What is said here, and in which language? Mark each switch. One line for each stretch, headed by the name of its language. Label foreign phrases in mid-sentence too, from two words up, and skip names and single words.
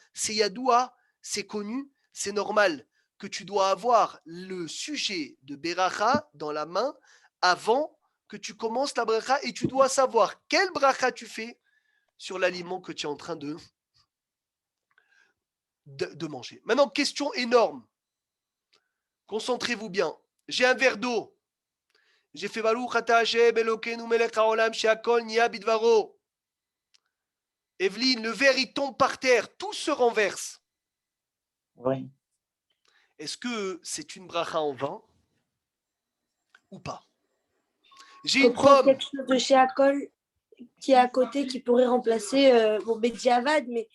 French: C'est yadoua, c'est connu, c'est normal que tu dois avoir le sujet de beracha dans la main avant que tu commences la bracha et tu dois savoir quelle bracha tu fais sur l'aliment que tu es en train de manger. Maintenant, question énorme. Concentrez-vous bien. J'ai un verre d'eau. J'ai fait
Hebrew: ברוך אתה השם אלוקינו מלך העולם שהכל נהיה בדברו.
French: Evelyne, le verre il tombe par terre, tout se renverse. Oui. Est-ce que c'est une bracha en vain ou pas? J'ai Faut une prendre pomme. quelque chose de chez Akol qui est à côté qui pourrait remplacer Bediavad, mais